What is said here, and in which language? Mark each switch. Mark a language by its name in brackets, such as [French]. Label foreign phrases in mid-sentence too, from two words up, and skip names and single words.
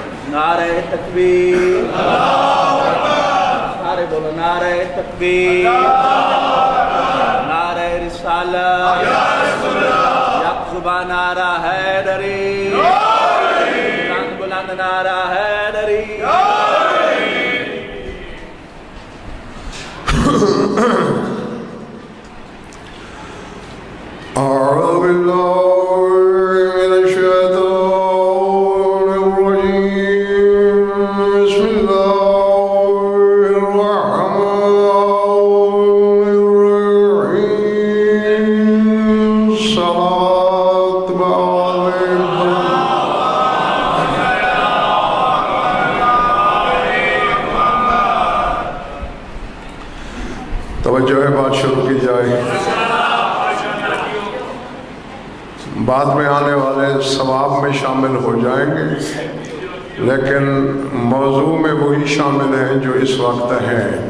[Urdu] نعرہ تکبیر، سارے بولو نعرہ تکبیر، نعرہ رسالت، یک زبان نعرہ حیدری، بلند بلند نعرہ حیدری. [Arabic] أعوذ بالله من الشيطان الرجيم. بسم الله الرحمن الرحيم. [Urdu] صلاة توجہ ہے، بات شروع کی جائے۔ بعد میں آنے والے ثواب میں شامل ہو جائیں گے، لیکن موضوع میں وہی شامل ہیں جو اس وقت ہیں۔